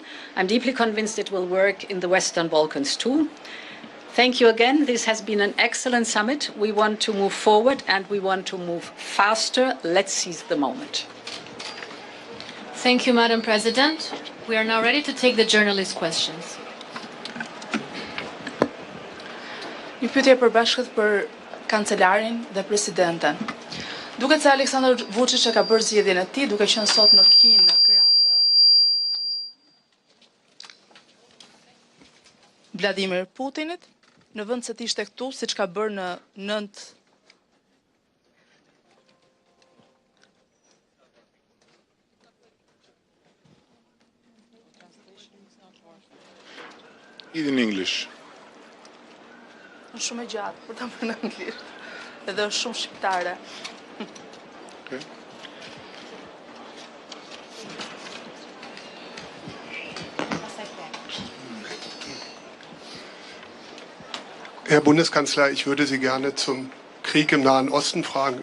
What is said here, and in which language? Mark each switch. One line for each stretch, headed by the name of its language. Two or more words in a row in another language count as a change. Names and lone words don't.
English: I'm deeply convinced it will work in the Western Balkans too. Thank you again. This has been an excellent summit. We want to move forward and we want to move faster. Let's seize the moment. Thank you, Madam President. We are now ready to take the journalist questions.
Albanian: Një pyetje e përbashkët për kancelarin dhe presidenten. Duket se Aleksandar Vučić ka bërë zgjedhjen e tij duke qenë sot në Kinë në krah të Vladimir Putinit, në vend se të ishte këtu siç ka bërë në 9
English: In English.
Albanian: Është shumë e gjatë për ta bërë në anglisht. Edhe është shumë shqiptare.
English: Okay.
German: Herr Bundeskanzler, ich würde Sie gerne zum Krieg im Nahen Osten fragen.